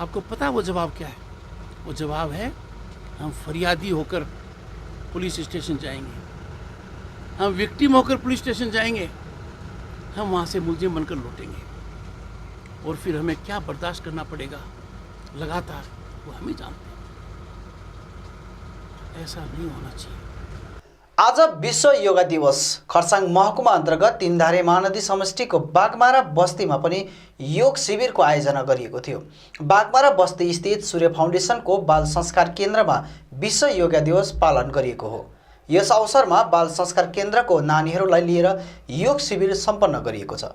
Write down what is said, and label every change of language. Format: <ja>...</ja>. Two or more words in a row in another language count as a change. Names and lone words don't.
<hi>आपको पता है वो जवाब क्या है? वो जवाब है, हम फरियादी होकर पुलिस स्टेशन जाएंगे, हम विक्टिम होकर पुलिस स्टेशन जाएंगे, हम वहाँ से मुलजिम बनकर लौटेंगे और फिर हमें क्या बर्दाश्त करना पड़ेगा लगातार, वो हम ही जानते हैं। ऐसा नहीं होना चाहिए।</hi> <ne>आज विश्व योगा दिवस। खरसाङ महकुमा अन्तर्गत तीनधारे महानदी समष्टिको बागमारा बस्तीमा पनि योग शिविरको आयोजना गरिएको थियो। बागमारा बस्ती स्थित सूर्य फाउन्डेसनको बाल संस्कार केन्द्रमा विश्व योगा दिवस पालन गरिएको हो। यस अवसरमा बाल संस्कार केन्द्रको नानीहरूलाई लिएर योग शिविर सम्पन्न गरिएको छ।</ne>